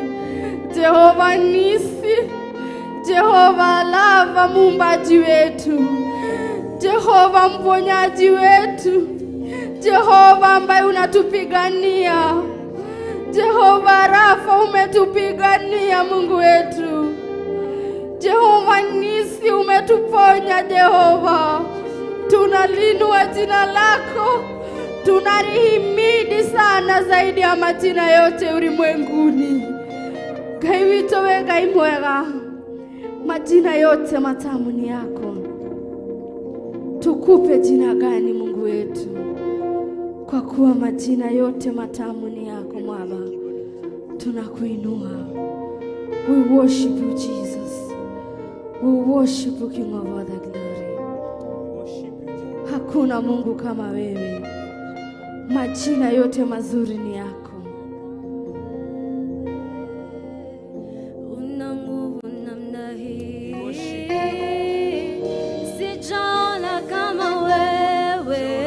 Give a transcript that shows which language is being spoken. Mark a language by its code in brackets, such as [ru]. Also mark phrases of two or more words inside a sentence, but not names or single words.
[sw] Jehova Nisi, Jehova Rafa, muumbaji wetu, Jehova mponyaji wetu, Jehova ambaye unatupigania, Jehova Rafa umetupigania Mungu wetu, Jehova Nisi umetuponya Jehova. Tunalinua jina lako, tunalihimidi sana zaidi ya majina yote ulimwenguni. [ki] Ngai wito we Ngai mwega, [sw] majina yote matamu ni yako. Tukupe jina gani Mungu wetu? Kwa kuwa majina yote matamu ni yako Baba. Tunakuinua. [en] We worship you Jesus. We worship you King of all the glory. [sw] Hakuna Mungu kama wewe. Majina yote mazuri ni yako. Una nguvu namna hii, sijaona kama wewe.